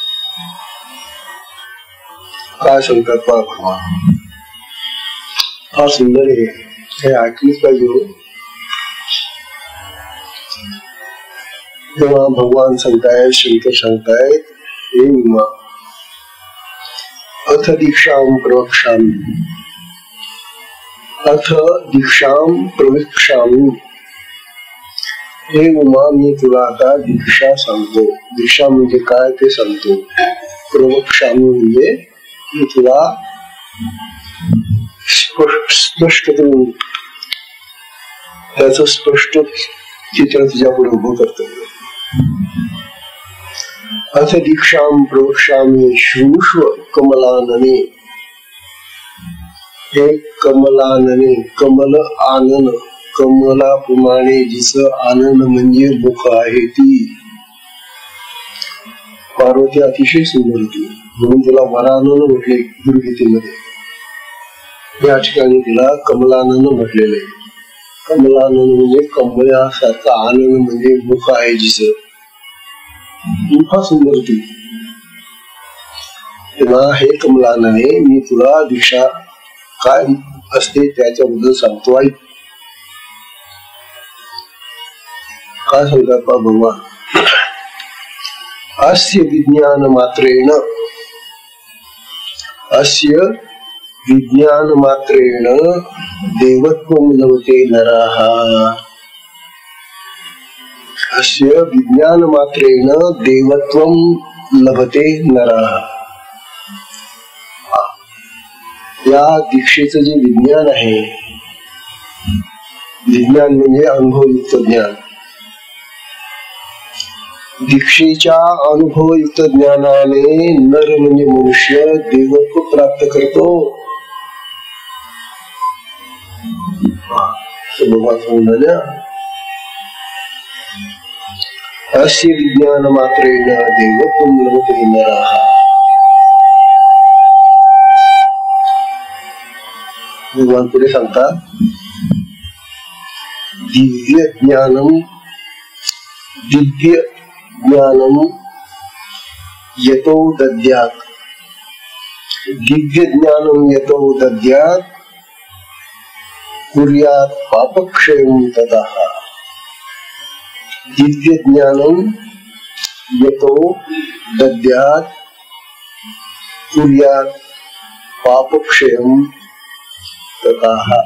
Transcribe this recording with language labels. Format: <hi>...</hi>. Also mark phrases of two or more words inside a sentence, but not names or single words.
<mr>काय सांगतात पहा भगवान, फार सुंदर आहे, हे ऐकलीच पाहिजे. तेव्हा भगवान सांगतायत, शंकर सांगतायत, हे उमा</mr> <sa>अथ दीक्षाम प्रवक्ष्यामि, अथ दीक्षाम प्रवक्ष्यामि.</sa> <mr>हे उमा, मी तुला आता दीक्षा सांगतो. दीक्षा म्हणजे काय ते सांगतो. प्रवक्ष्यामि म्हणजे मी तुला स्पष्ट करून त्याच स्पष्ट चित्र तुझ्या पुढे उभं करतो.</mr> <sa>अथ दीक्षाम प्रवक्ष्यामि शृणुष्व कमलानने.</sa> <mr>हे कमलानने, कमल आनन, कमलाप्रमाणे जिचं आनन म्हणजे मुख आहे ती पार्वती अतिशय सुंदर होती, म्हणून तिला वरानन म्हटले गुरुगीतेमध्ये. या ठिकाणी तिला कमलानन म्हटलेलं आहे. कमलानन म्हणजे कमळासारखा, आनंद म्हणजे मुख आहे जिचं, फार सुंदर होती. तेव्हा हे कमलानने, मी तुला दीक्षा काय असते त्याच्याबद्दल सांगतो. ऐक काय सांगतात पहा भगवान.</mr> <sa>अस्य विज्ञान मात्रेण, अस्य विज्ञान मात्रेण देवत्वं लभते नरः. अस्य विज्ञान मात्रेण देवत्वं लभते नरः.</sa> <mr>या दीक्षेचं जे विज्ञान आहे, विज्ञान म्हणजे अनुभवयुक्त ज्ञान. दीक्षेच्या अनुभवयुक्त ज्ञानाने नर म्हणजे मनुष्य देवत्व प्राप्त करतो.</mr> <sa>अस्य विज्ञान मात्रेण देवत्वं लभते नरः.</sa> <mr>भगवान पुढे सांगतात,</mr> <sa>दिव्य ज्ञानम यतो दद्यात्, दिव्य ज्ञानम यतो दद्यात् कुर्यात् पापक्षयं ततः. दिव्य ज्ञानम यतो दद्यात् कुर्यात् पापक्षयं ततः.</sa>